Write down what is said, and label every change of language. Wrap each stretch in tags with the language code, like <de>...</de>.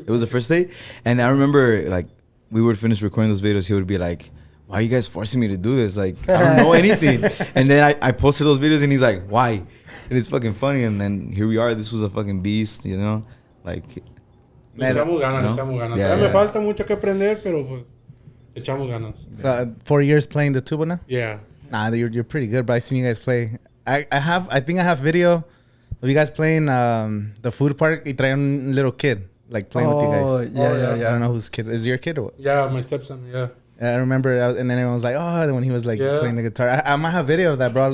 <en>It was the first day, and I remember like we would finish recording those videos. He would be like, "Why are you guys forcing me to do this? Like I don't know anything." And then I posted those videos, and he's like, "Why?" And it's fucking funny. And then here we are. This was a fucking beast, you know, like.</en> <es>Le echamos ganas, No? le echamos ganas.</es> <en>Yeah,</en> <es>Todavía me</es> <en>yeah.</en> <es>falta mucho que aprender, pero pues echamos ganas.</es> <en>So 4 years playing the tuba now? Yeah. Nah, you're pretty good, but I seen you guys play. I think I have video of you guys playing the food park.</en> <es>Y trae un</es> <en>little kid like playing with you guys. Yeah. I don't know whose kid is your kid or what? Yeah, my stepson, yeah. I remember, and then everyone was like, "Oh," when he was like playing the guitar. I might have video of that, bro.</en>